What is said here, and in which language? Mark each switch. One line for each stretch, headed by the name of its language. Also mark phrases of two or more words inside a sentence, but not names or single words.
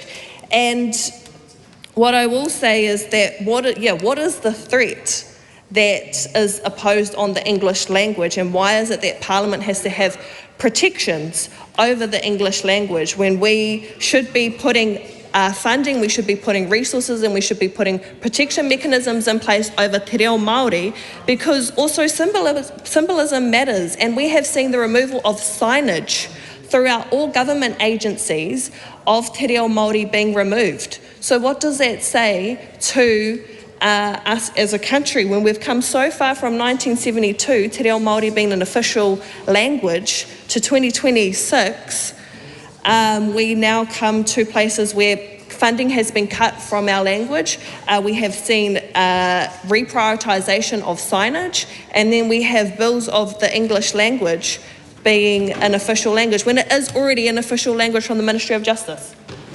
English: And what I will say is that what is the threat that is opposed on the English language, and why is it that Parliament has to have protections over the English language when we should be putting funding, we should be putting resources, and we should be putting protection mechanisms in place over
Māori: te reo Māori,
English: because also symbolism matters. And we have seen the removal of signage throughout all government agencies of
Māori: te reo Māori
English: being removed. So what does that say to us as a country when we've come so far from 1972,
Māori: te reo Māori
English: being an official language, to 2026? We now come to places where funding has been cut from our language. We have seen reprioritisation of signage, and then we have bills of the English language being an official language when it is already an official language from the Ministry of Justice.